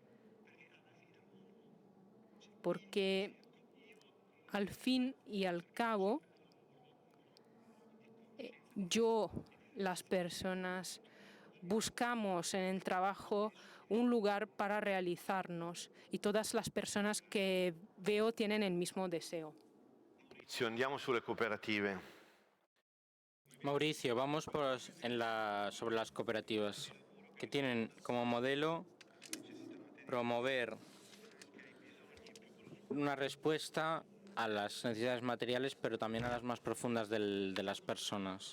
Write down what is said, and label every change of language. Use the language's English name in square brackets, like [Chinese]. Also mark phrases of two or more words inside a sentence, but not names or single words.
[Spanish] Porque al fin y al cabo, las personas, buscamos en el trabajo un lugar para realizarnos y todas las personas que veo tienen el mismo deseo. [Italian] Andiamo sulle cooperative. [Spanish] Mauricio, vamos sobre las cooperativas, que tienen como modelo promover una respuesta a las necesidades materiales, pero también a las más profundas de las personas.